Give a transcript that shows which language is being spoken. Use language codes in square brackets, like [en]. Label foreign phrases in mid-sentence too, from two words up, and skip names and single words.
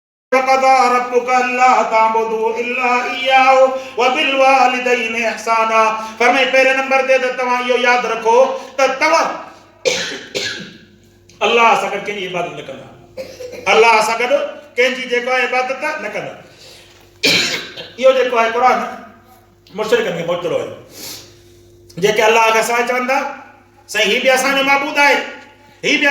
[ar] وقضى ربك ألا تعبدوا إلا إياه وبالوالدين إحسانا. [sd] फरमाए पहिरें नंबर ते त तव्हां इहो यादि रखो त तव्हां अल्लाह सां गॾु कंहिंजी इबादत न कंदा, अल्लाह सां गॾु कंहिंजी जेको आहे इबादत न कंदा। इहो जेको आहे क़ुरान मुशरिकनि खे मोचड़ो आहे, जेके अल्लाह खे सवाइ चवंदा साईं हीउ बि असांजो महबूद आहे, हीउ बि